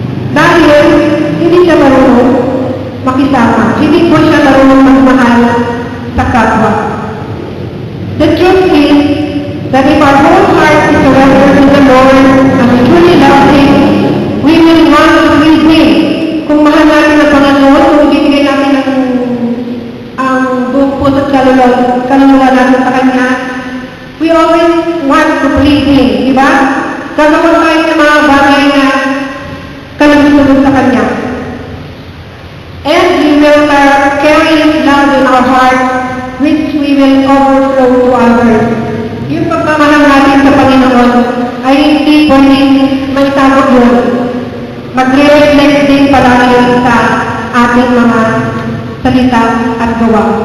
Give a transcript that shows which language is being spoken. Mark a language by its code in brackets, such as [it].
[tl] Dahil hindi siya marunong makisama. Hindi po siya marunong magmahal sa kapwa. [en] The truth is that if our whole heart is surrendered to the Lord and we truly love Him, we will want to please Him. [tl] Kung mahal natin ang Panginoon, kung ibigay natin ang buong puso at kaluluwa natin sa Kanya, [en] we always want to please Him. [tl] Diba? Gagawa tayo ng mga bagay na kalusunod sa Kanya. [en] And we will carry His love in our heart, which we will overflow to others. [tl] Yung pagmamahal natin sa Panginoon ay hindi pwedeng may tago yun. Magre-reflect din palagi sa ating mga salita at gawa.